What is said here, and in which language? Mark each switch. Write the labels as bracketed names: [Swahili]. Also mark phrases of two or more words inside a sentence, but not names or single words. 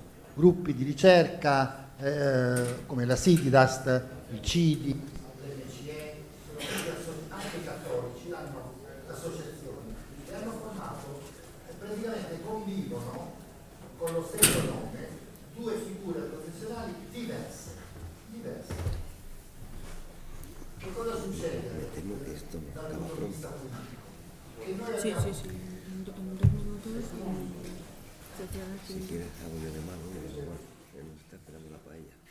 [Italian] Gruppi di ricerca come la SIDIDAST, il CIDI, l'MCE, anche i cattolici hanno associazioni e hanno formato e praticamente convivono con lo stesso nome due figure professionali diverse. Che cosa succede dal punto di vista politico? Che noi abbiamo [Spanish] Si quieres algo de mano, que nos está esperando la paella.